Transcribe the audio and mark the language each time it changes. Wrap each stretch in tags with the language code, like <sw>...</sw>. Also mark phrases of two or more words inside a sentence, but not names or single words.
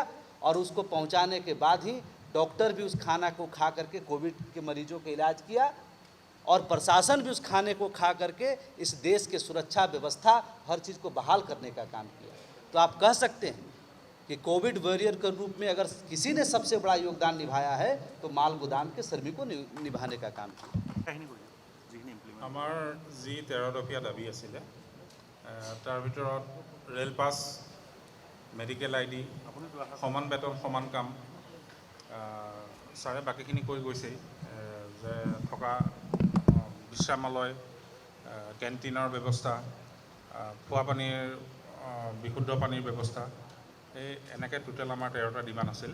<hi>और उसको पहुंचाने के बाद ही डॉक्टर भी उस खाना को खा करके कोविड के मरीजों का इलाज किया और प्रशासन भी उस खाने को खा करके इस देश के सुरक्षा व्यवस्था, हर चीज़ को बहाल करने का काम किया। तो आप कह सकते हैं कि</hi> <en>Covid warrior</en> <hi>के रूप में अगर किसी ने सबसे बड़ा योगदान निभाया है तो माल गोदाम के श्रमिकों ने निभाने का काम किया।</hi> <as>আমাৰ যি 13 দফীয়া দাবী আছিলে, তাৰ ভিতৰত</as> <en>rail pass, medical ID,</en> <as>সমান বেতন সমান কাম, ছাৰে বাকীখিনি কৈ গৈছেই, যে থকা বিশ্ৰামালয়, কেণ্টিনৰ ব্যৱস্থা, খোৱা পানীৰ, বিশুদ্ধ পানীৰ ব্যৱস্থা, এই এনেকৈ টোটেল আমাৰ 13টা ডিমাণ্ড আছিলে।</as>